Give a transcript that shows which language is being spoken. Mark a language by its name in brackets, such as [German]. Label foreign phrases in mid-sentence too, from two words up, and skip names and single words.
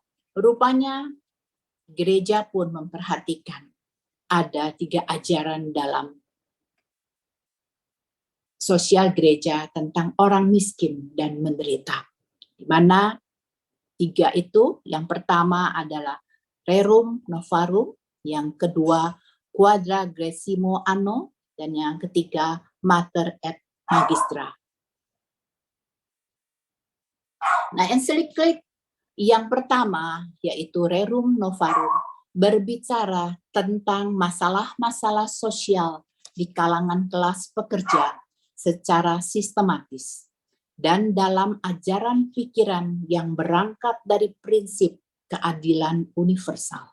[Indonesian] Rupanya gereja pun memperhatikan ada 3 ajaran dalam sosial gereja tentang orang miskin dan menderita. Di mana 3 itu, yang pertama adalah rerum novarum, yang kedua quadragesimo anno, dan yang ketiga mater et magistra. Nah, ensiklik yang pertama yaitu rerum novarum berbicara tentang masalah-masalah sosial di kalangan kelas pekerja secara sistematis dan dalam ajaran pikiran yang berangkat dari prinsip keadilan universal.